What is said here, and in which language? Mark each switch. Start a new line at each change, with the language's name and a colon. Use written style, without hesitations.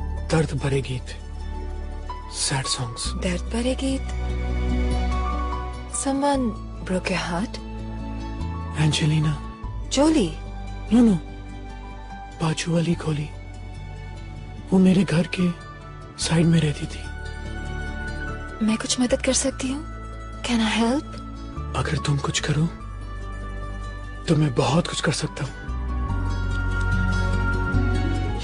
Hindi: दर्द भरे गीत,
English: Sad songs.
Hindi: दर्द भरे गीत।
English: Someone broke your heart?
Hindi: Angelina
English: Jolie?
Hindi: No, बाजू वाली खोली, वो मेरे घर के साइड में रहती थी। मैं कुछ मदद कर सकती हूँ?
English: Can I help?
Hindi: अगर तुम कुछ करो तो मैं बहुत कुछ कर सकता हूँ।